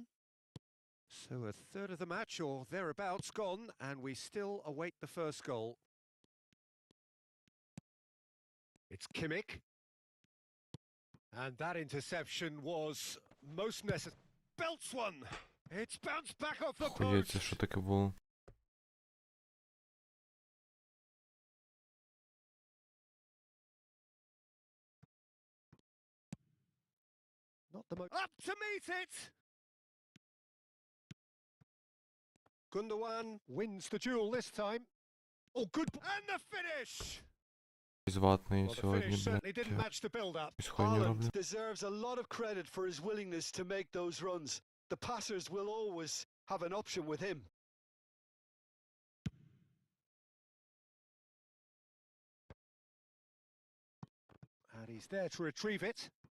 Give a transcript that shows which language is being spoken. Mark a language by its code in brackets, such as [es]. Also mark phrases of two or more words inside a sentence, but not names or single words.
[en] So a third of the match or thereabouts gone, and we still await the first goal. It's Kimmich. And that interception was most necessary. Belts one! It's bounced back off the [uk] Охуєть, [en] post! [uk] це що таке було? [en] Not the most... Up to meet it! Gundogan wins the duel this time. Oh, good... And the finish! Зватний Well, the [uk] сьогодні, [en] finish certainly didn't [uk] блядь. [en] match the build-up. [uk] Якусь хуйню [en] Haaland [uk] роблять. [en] deserves a lot of credit for his willingness to make those runs. The passers will always have an option with him. And he's there to retrieve it.